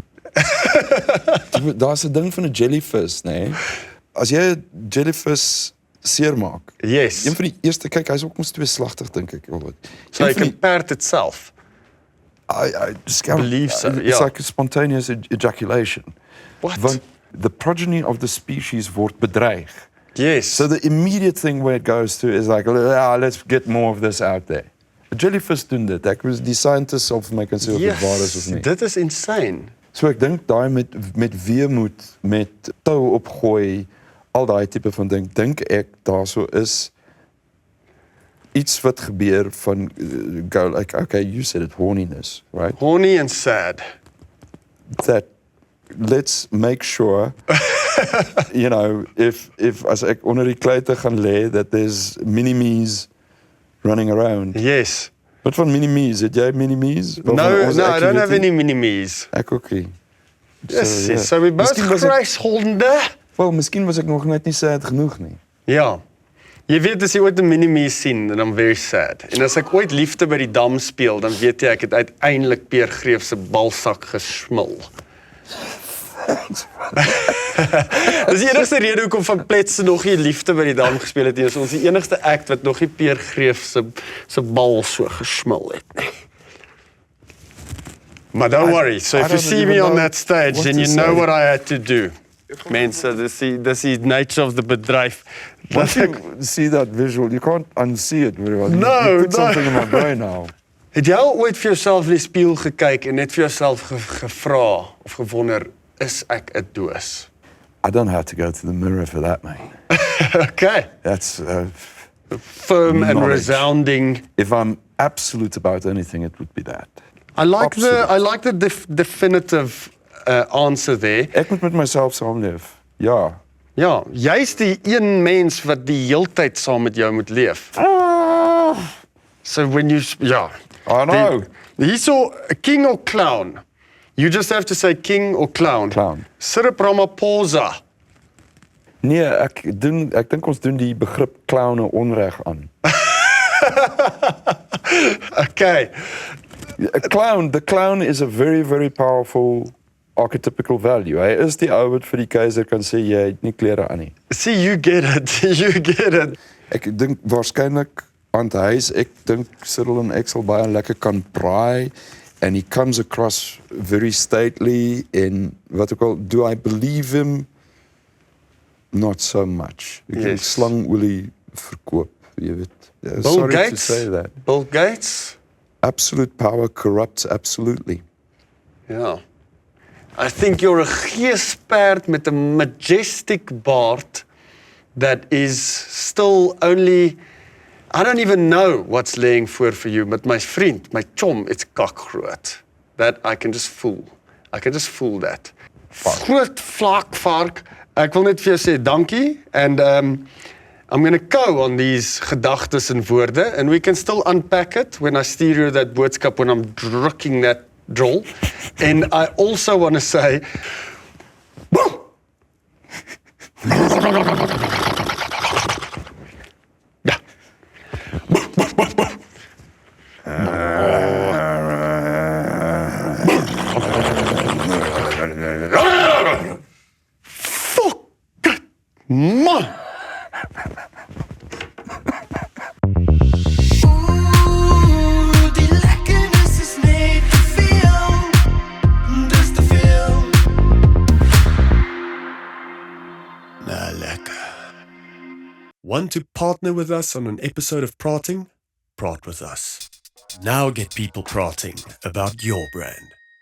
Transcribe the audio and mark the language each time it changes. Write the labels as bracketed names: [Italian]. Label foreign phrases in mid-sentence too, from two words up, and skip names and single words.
[Afrikaans] Daar's 'n ding van 'n jellyfish, nê? As jy 'n jellyfish seermaak. [English] Yes. [Afrikaans] Een van die eerste, kyk, hy's ook mos tweeslagtig dink ek. [English] So hy compared itself. I Believe so, It's [Afrikaans] ja. [English] like a spontaneous ejaculation. What? Want the progeny of the species [Afrikaans] word bedreig. [English] Yes. So the immediate thing where it goes to is like, let's get more of this out there. [Afrikaans] A jellyfish doen dit. Ek was die scientists of my kan sê of dit waar is of nie. Dit is insane. So ek dink daai met weemoed, met tou opgooi, al daai tipe van ding, dink ek daarso is iets wat gebeur van [English] go like, okay, you said it, horniness, right? Horny and sad. That let's make sure You know, if [Afrikaans] as ek onder die kluite gaan lê, [English] that there's mini-me's running around. Yes. [Afrikaans] Wat van mini-me's? Het jy mini-me's? [English] No, I don't have any mini-me's. [Afrikaans] Ek ook nie. [English] Yes, [Afrikaans] ja. [English] so we both [Afrikaans] Miskien was ek- gryshonde. Wel, miskien was ek nog net nie sad genoeg nie. Ja. Jy weet as jy ooit 'n mini-me sien, dan [English] I'm very sad. [Afrikaans] En as ek ooit liefde by die dam speel, dan weet jy ek het uiteindelik Peer Greef se balsak gesmil. Dis die enigste rede hoekom Van Pletse nog nie liefde by die dam gespeel het nie. Is ons die enigste act wat nog nie Peer Greef se bal so gesmil het nie. [English] Maar don't worry, so I if you don't see even me on know that stage, what then to you know say. what I had to do. [Afrikaans] Mense, dis die [English] nature of the [Afrikaans] bedryf. [English] Once you see that visual, you can't unsee it very well. No, you put no. something in my brain now. [Afrikaans] Het jy al ooit vir jouself in die spieël gekyk en net vir jouself gevra of gewonder, is ek 'n doos? [English] I don't have to go to the mirror for that, mate. Okay. That's Firm and Knowledge. resounding. if I'm absolute about anything, it would be that. I like Absoluut. the definitive answer there. [Afrikaans] Ek moet met myself saamleef. Ja. Ja, jy's die een mens wat die heeltyd saam met jou moet leef. [English] So when you ja. I know. Hierso king or clown. You just have to say king or clown. Clown. Cyril Ramaphosa. [Afrikaans] Nee, ek dink ons doen die begrip clowne onreg aan. [English] Okay. The clown is a very, very powerful archetypical value. [Afrikaans] Hy is die ou wat vir die keiser kan sê jy het nie klere aan nie. [English] See, you get it. You get it. [Afrikaans] Ek dink waarskynlik aan die huis, ek dink Cyril en ek sal baie lekker kan braai [English] and he comes across very stately in [Afrikaans] wat ook al, [English] do I believe him? Not so much. [Afrikaans] Ek dink [English] Yes. [Afrikaans] slangolie verkoop, jy weet. [English] Bill Sorry Gates. to say that. Bill Gates. Absolute power corrupts absolutely. [Afrikaans] Ja. [English] I think you're a [Afrikaans] geesperd met 'n [English] majestic baard that is still only, I don't even know what's laying for you, but [Afrikaans] my vriend, my chom, [English] it's kakgroot. That I can just fool. I can just fool that. [Afrikaans] Groot vlak vark. Ek wil net vir jou sê dankie [English] and I'm going to go on these [Afrikaans] gedagtes en woorde [English] and we can still unpack it when I steer you that boodskap when I'm drucking that drill. And I also want to say ja. Fuck it, man. [Afrikaans] Oeh, die lekkernis is net te veel. Dis te veel. Na lekker. [English] Want to partner with us on an episode of Praating? Praat with us. Now get people prating about your brand.